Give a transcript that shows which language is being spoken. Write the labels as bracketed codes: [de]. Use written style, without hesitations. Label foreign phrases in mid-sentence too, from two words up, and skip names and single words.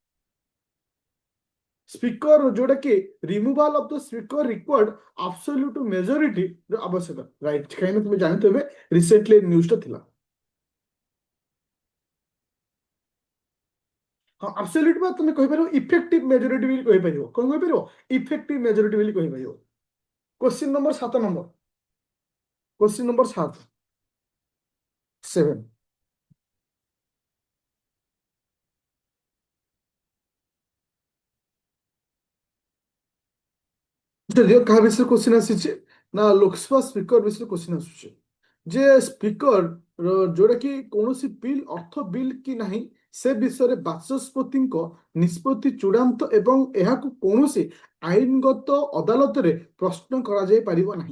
[or] ସ୍ପିକର ଯୋଉଟା କି [en] removal of the speaker required absolute majority [or] ଆବଶ୍ୟକ। ରାଇଟ, କାହିଁକି ତୁମେ ଜାଣିଥିବେ ରିସେଣ୍ଟଲି ନ୍ୟୁଜଟା ଥିଲା। ହଁ ଆବସଲ୍ୟୁଟ ବା ତୁମେ କହିପାରିବ [en] effective majority [or] ବୋଲି କହିପାରିବ। କଣ କହିପାରିବ? [en] effective majority [or] ବୋଲି କହିପାରିବ। [en] question number 7 number, question number 7 [or] ଯଦିଓ କାହା ବିଷୟରେ क्वेश्चन ଆସିଛି ନା ଲୋକସଭା ସ୍ପିକର ବିଷୟରେ क्वेश्चन ଆସୁଛି ଯେ ସ୍ପିକର ଯୋଉଟା କି କୌଣସି ବିଲ୍ ଅର୍ଥ ବିଲ୍ କି ନାହିଁ ସେ ବିଷୟରେ ବାଚସ୍ପତିଙ୍କ ନିଷ୍ପତ୍ତି ଚୂଡାନ୍ତ ଏବଂ ଏହାକୁ କୌଣସି ଆଇନଗତ ଅଦାଲତରେ ପ୍ରଶ୍ନ କରାଯାଇ ପାରିବ ନାହିଁ।